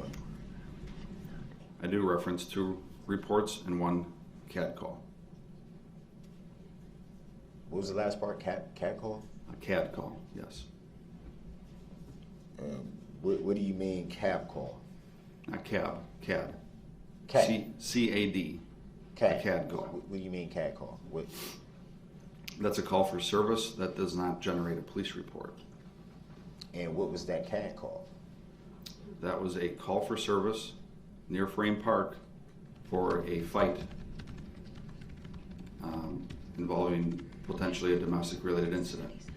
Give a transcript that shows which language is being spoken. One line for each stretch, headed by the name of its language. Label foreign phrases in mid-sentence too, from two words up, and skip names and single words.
English: I do reference 2 reports and 1 CAD call. What was the last part? Cat call? A CAD call, yes. What do you mean cab call? Not cab, CAD. CAD. CAD. CAD. A CAD call. What do you mean CAD call? What? That's a call for service that does not generate a police report. And what was that CAD call? That was a call for service near Frame Park for a fight involving potentially a domestic related incident.